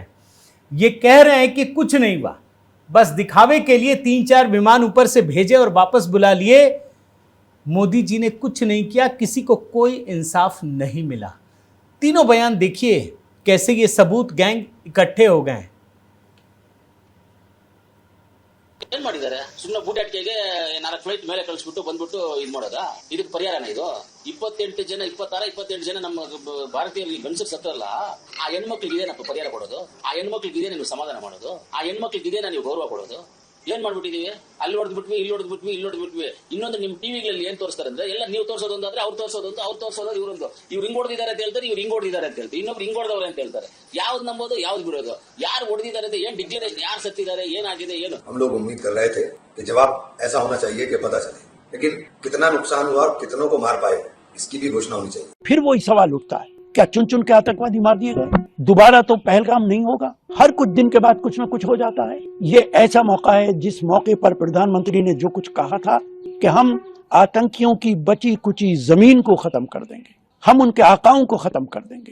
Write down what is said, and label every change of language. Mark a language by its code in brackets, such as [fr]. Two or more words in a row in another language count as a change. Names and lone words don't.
[hi] ये कह रहे हैं कि कुछ नहीं हुआ, बस दिखावे के लिए 3-4 विमान ऊपर से भेजे और वापस बुला लिए। मोदी जी ने कुछ नहीं किया, किसी को कोई इंसाफ नहीं मिला। तीनों बयान देखिए कैसे ये सबूत गैंग इकट्ठे हो गए हैं। [kn] ಏನ್ ಮಾಡಿದ್ದಾರೆ? ಸುಮ್ಮನೆ ಬೂಟಾಟಿಕೆಗೆ 4 ಫ್ಲೈಟ್ ಮೇಲೆ ಕಳಿಸ್ಬಿಟ್ಟು ಬಂದ್ಬಿಟ್ಟು ಇದು ಮಾಡೋದಾ? ಇದಕ್ಕೆ ಪರಿಹಾರನ ಇದು? 28 ಜನ 27 ಜನ ನಮ್ಮ ಭಾರತೀಯರಿಗೆ ಗಂಡಸರು ಸತ್ತರಲ್ಲ, ಆ ಹೆಣ್ಮಕ್ಳಿಗೆ ಇದೇನಪ್ಪ ಪರಿಹಾರ ಕೊಡೋದು? ಆ ಹೆಣ್ಮಕ್ಳಿಗೆ ಇದೇನ ನೀವು ಸಮಾಧಾನ ಮಾಡೋದು? ಆ ಹೆಣ್ಮಕ್ಳಿಗೆ ಇದೇನ ನೀವು ಗೌರವ ಕೊಡೋದು? ಏನ್ ಮಾಡ್ಬಿಟ್ಟಿದೀವಿ? ಅಲ್ಲಿ ಹೊಡೆದ್ಬಿಟ್ವಿ, ಇಲ್ಲಿ ಹೊಡೆದ್ಬಿಟ್ವಿ, ಇಲ್ಲಿ ಹೊಡೆದ್ಬಿಟ್ವಿ. ಇನ್ನೊಂದು ನಿಮ್ ಟಿವಿಗಳಲ್ಲಿ ಏನ್ ತೋರಿಸ್ತಾರೆ ಅಂದ್ರೆ, ಎಲ್ಲ ನೀವು ತೋರಿಸೋದೊಂದಾದ್ರೆ ಅವ್ರು ತೋರಿಸೋದೊಂದು, ಅವ್ರು ತೋರಿಸೋದು ಇವ್ರೊಂದು. ಇವ್ರು ಹಿಂಗ್ ಹೊಡೆದಿದ್ದಾರೆ ಅಂತ ಹೇಳ್ತಾರೆ, ಇವ್ರು ಹಿಂಗ್ ಹೊಡೆದಿದ್ದಾರೆ ಅಂತ ಹೇಳ್ತಾರೆ, ಇನ್ನೊಬ್ರು ಹಿಂಗ್ ಹೊಡೆದವ್ರೆ ಅಂತ ಹೇಳ್ತಾರೆ. ಯಾವ್ದು ನಂಬೋದು, ಯಾವ್ದು ಬಿಡೋದು? ಯಾರು ಹೊಡೆದಿದ್ದಾರೆ ಅಂತ ಏನ್ ಡಿಕ್ಲೇರೇಷನ್, ಯಾರು ಸತ್ತಿದ್ದಾರೆ, ಏನಾಗಿದೆ, ಏನು? [hi] हम लोग उम्मीद कर रहे थे कि जवाब ऐसा होना चाहिए कि पता चले, लेकिन कितना नुकसान हुआ और कितनों को मार पाए इसकी भी घोषणा होनी चाहिए। फिर वही सवाल उठता है क्या चुन चुन के आतंकवादी मार दिए गए? दोबारा तो पहलगाम नहीं होगा। हर कुछ दिन के बाद कुछ ना कुछ हो जाता है। ये ऐसा मौका है जिस मौके पर प्रधानमंत्री ने जो कुछ कहा था कि हम आतंकियों की बची कुची जमीन को खत्म कर देंगे, हम उनके आकाओं को खत्म कर देंगे।